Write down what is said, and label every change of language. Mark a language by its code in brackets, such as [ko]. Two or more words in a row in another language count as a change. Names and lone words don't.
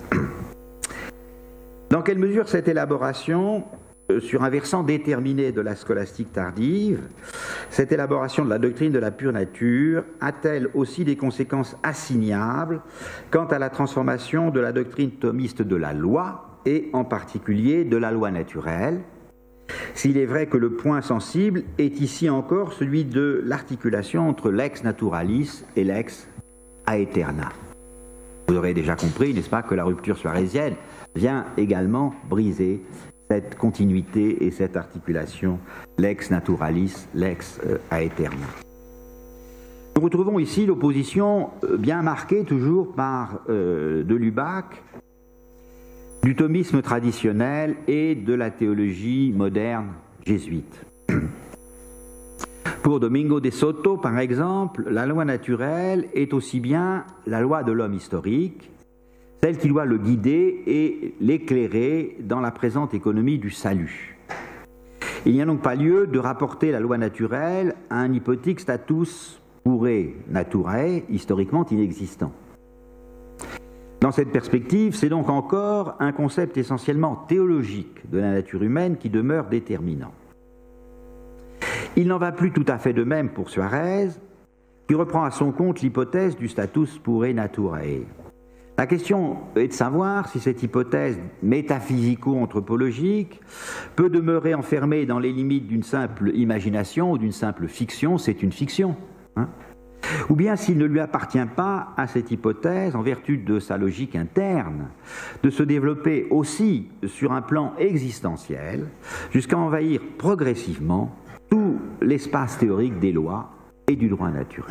[fr] Dans quelle mesure cette élaboration, sur un versant déterminé de la scolastique tardive, cette élaboration de la doctrine de la pure nature a-t-elle aussi des conséquences assignables quant à la transformation de la doctrine thomiste de la loi, et en particulier de la loi naturelle, s'il est vrai que le point sensible est ici encore celui de l'articulation entre [la] lex naturalis et lex aeterna. [fr] Vous aurez déjà compris, n'est-ce pas, que la rupture suarésienne vient également briser cette continuité et cette articulation [la] lex naturalis, lex aeterna. [fr] Nous retrouvons ici l'opposition bien marquée toujours par de Lubac du thomisme traditionnel et de la théologie moderne jésuite. Pour Domingo de Soto, par exemple, la loi naturelle est aussi bien la loi de l'homme historique, celle qui doit le guider et l'éclairer dans la présente économie du salut. Il n'y a donc pas lieu de rapporter la loi naturelle à un hypothique [la] status pure naturae, [fr] historiquement inexistant. Dans cette perspective, c'est donc encore un concept essentiellement théologique de la nature humaine qui demeure déterminant. Il n'en va plus tout à fait de même pour Suarez, qui reprend à son compte l'hypothèse du [la] status pure naturae. [fr] La question est de savoir si cette hypothèse métaphysico-anthropologique peut demeurer enfermée dans les limites d'une simple imagination ou d'une simple fiction, c'est une fiction, ou bien s'il ne lui appartient pas à cette hypothèse, en vertu de sa logique interne, de se développer aussi sur un plan existentiel, jusqu'à envahir progressivement tout l'espace théorique des lois et du droit naturel.